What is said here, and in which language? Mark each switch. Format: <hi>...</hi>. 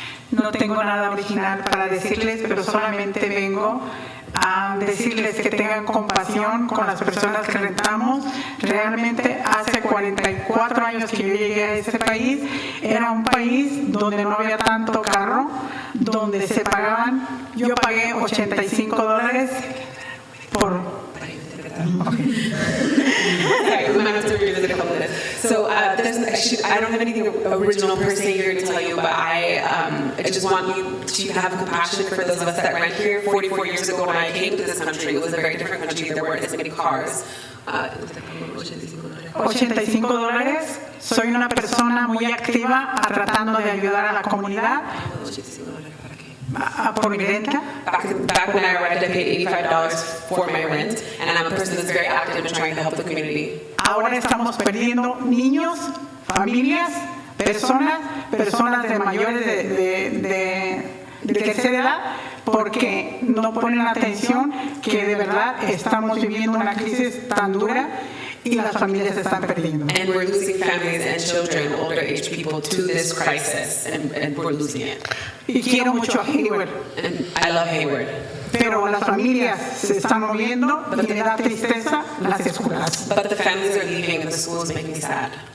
<es>No tengo nada original para decirles, pero solamente vengo a decirles que tengan compasión con las personas que rentamos. Realmente hace 44 años que yo llegué a este país, era un país donde no había tanto carro, donde se pagaban, yo pagué $85 por...</es> <en>Sorry, we might have to revisit a couple of this. So I don't have anything original per se here to tell you, but I just want you to have compassion for those of us that rent here. 44 years ago when I came to this country, it was a very different country. There weren't as many cars. $85.</en> <es>Soy una persona muy activa tratando de ayudar a la comunidad. por mi renta.</es> <en>Back when I arrived, I paid $85 for my rent, and I'm a person that's very active in trying to help the community.</en> <es>Ahora estamos perdiendo niños, familias, personas de mayores de tercera edad porque no ponen atención que de verdad estamos viviendo una crisis tan dura y las familias se están perdiendo.</es> <en>And we're losing families and children, older age people, to this crisis, and we're losing it.</en> <es>Y quiero mucho a Hayward.</es> <en>And I love Hayward.</en> <es>Pero las familias se están moviendo y me da tristeza las escuelas.</es> <en>But the families are leaving and the schools make me sad.</en>